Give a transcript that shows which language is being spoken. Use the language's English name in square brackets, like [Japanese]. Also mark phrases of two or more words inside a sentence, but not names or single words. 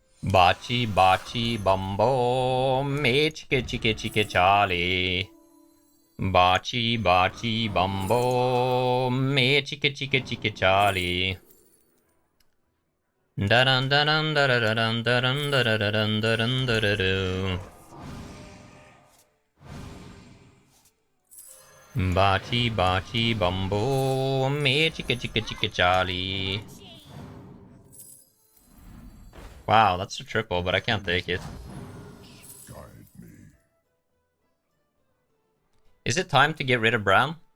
[English] Bachi bachi bumbo, me chike chike chike charlie. Bachi bachi bumbo, me chike chike chike charlie. Da dun da dun da da dun da dun da da dun da dun da da do. Bachi bachi bumbo, me chike chike chike charlie. Wow, that's a triple, but I can't take it. Guide me. Is it time to get rid of Brann?